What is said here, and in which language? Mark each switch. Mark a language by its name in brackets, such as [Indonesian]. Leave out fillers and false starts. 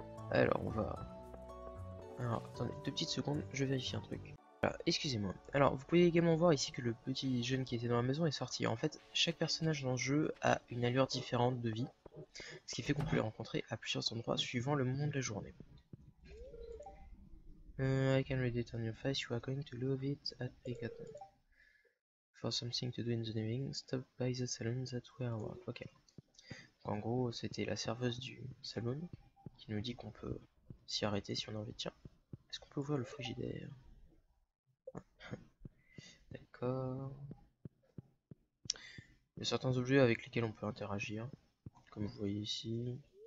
[French] Alors on va... Alors attendez 2 petites secondes, je vérifie un truc. Voilà, excusez-moi. Alors vous pouvez également voir ici que le petit jeune qui était dans la maison est sorti. En fait, chaque personnage dans le jeu a une allure différente de vie, ce qui fait qu'on peut les rencontrer à plusieurs endroits suivant le moment de la journée. [English] I can read it on your face, you are going to love it at Pegaton. For something to do in the evening, stop by the salon that we are work. Ok. [French] En gros, c'était la serveuse du salon qui nous dit qu'on peut s'y arrêter si on a envie. Tiens, est-ce qu'on peut ouvrir le frigidaire? D'accord. Il y a certains objets avec lesquels on peut interagir, comme vous voyez ici.